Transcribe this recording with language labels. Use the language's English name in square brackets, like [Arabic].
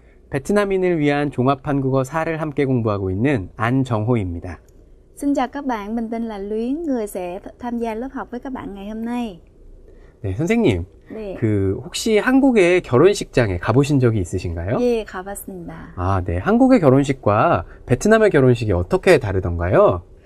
[Korean] 베트남인을 위한 종합한국어 4를 함께 공부하고 있는 안정호입니다. [Vietnamese] Xin chào các bạn, mình tên là Luyến, người sẽ tham gia lớp học với các bạn ngày hôm nay. [Korean] 네, 선생님. 네. 혹시 한국의 결혼식장에 가보신 적이 있으신가요? 예, 가봤습니다. 네. 한국의 결혼식과 베트남의 결혼식이 어떻게 다르던가요?